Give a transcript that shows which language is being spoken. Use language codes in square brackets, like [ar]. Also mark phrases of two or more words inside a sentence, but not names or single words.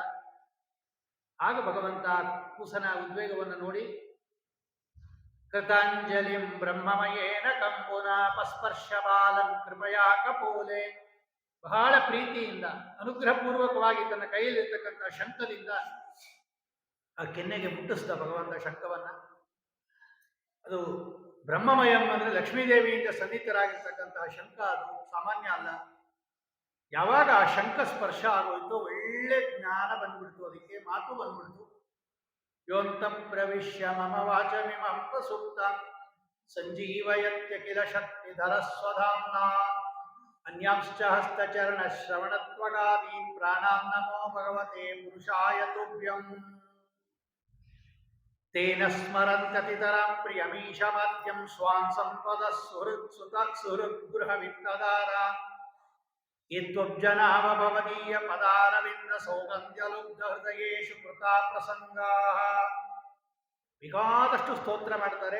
[kn] ಆಗ ಭಗವಂತ ಕೂಸನ ಉದ್ವೇಗವನ್ನು ನೋಡಿ, [sa] ಕೃತಾಂಜಲಿಂ ಬ್ರಹ್ಮಮಯೇನ ಕಂಬುನಾಪಸ್ಪರ್ಶ ಬಾಲಂ ಕೃಪಯಾ ಕಪೋಲೆ, [kn] ಬಹಳ ಪ್ರೀತಿಯಿಂದ ಅನುಗ್ರಹಪೂರ್ವಕವಾಗಿ ತನ್ನ ಕೈಯಲ್ಲಿರ್ತಕ್ಕಂಥ ಶಂಖದಿಂದ ಆ ಕೆನ್ನೆಗೆ ಮುಟ್ಟಿಸಿದ ಭಗವಂತ ಶಂಖವನ್ನ. ಅದು ಬ್ರಹ್ಮಮಯಂ ಅಂದ್ರೆ ಲಕ್ಷ್ಮೀದೇವಿಯಿಂದ ಸನ್ನಿಹಿತರಾಗಿರ್ತಕ್ಕಂತಹ ಶಂಖ, ಅದು ಸಾಮಾನ್ಯ ಅಲ್ಲ. ಯಾವಾಗ ಆ ಶಂಖ ಸ್ಪರ್ಶ ಆಗೋಯ್ತು ಒಳ್ಳೆ ಜ್ಞಾನ ಬಂದ್ಬಿಡ್ತು, ಅದಕ್ಕೆ ಮಾತು ಬಂದ್ಬಿಡ್ತು. [sa] ಯೋಂತ ಪ್ರವಿಶ್ಯ ಮಮ ವಾಚಮಿಮಂ ಪ್ರಸುಪ್ತ ಸಂಜೀವಯತ್ಯ ಕಿಲ ಶಕ್ತಿಧರ ಸ್ವಧಾಮ್ನ ಅನ್ಯಾಂಶ್ಚ ಹಸ್ತಚರಣ ಶ್ರವಣತ್ವಗಾದೀನ್ ಪ್ರಾಣಾಂ ನಮೋ ಭಗವತೆ ಪುರುಷಾಯ ತುಭ್ಯಂ. ತೇನ ಸ್ಮರಂತತಿತರಾಂ ಪ್ರಿಯಮೀಶಮಾದ್ಯಂ ಸ್ವಾಂ ಸಂಪದ ಸುಹೃತ್ ಸುತತ್ ಸುಹೃದ್ ಗೃಹ ವಿತ್ತದಾರ ಯದ್ವಬ್ಜನಾವ ಭವದೀಯ ಪದಾರವಿಂದ ಸೌಗಂಧ್ಯಲುಬ್ಧ ಹೃದಯೇಷು ಕೃತಾ ಪ್ರಸಂಗಾಃ. [kn] ಬೇಕಾದಷ್ಟು ಸ್ತೋತ್ರ ಮಾಡ್ತಾರೆ.